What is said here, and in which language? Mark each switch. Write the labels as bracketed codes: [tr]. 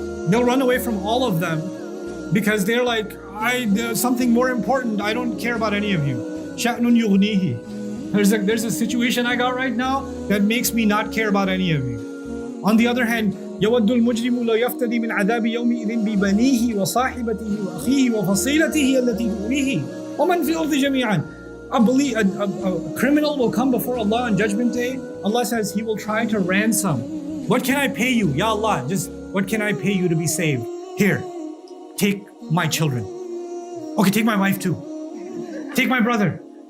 [en] They'll run away from all of them because they're like, there's something more important. I don't care about any of you. [ar] شَأْنٌ يُغْنِيهِ. [en] There's a situation I got right now that makes me not care about any of you. On the other hand, [ar] يود المجرم لا يفتدي من عذاب يومئذ ببنيه وصاحبته وأخيه وفصيلته التي تؤويه ومن في الأرض جميعا. [en] A criminal will come before Allah on Judgment Day. Allah says He will try to ransom. What can I pay you? Ya Allah, just what can I pay you to be saved? Here, take my children. Okay, take my wife too. Take my brother.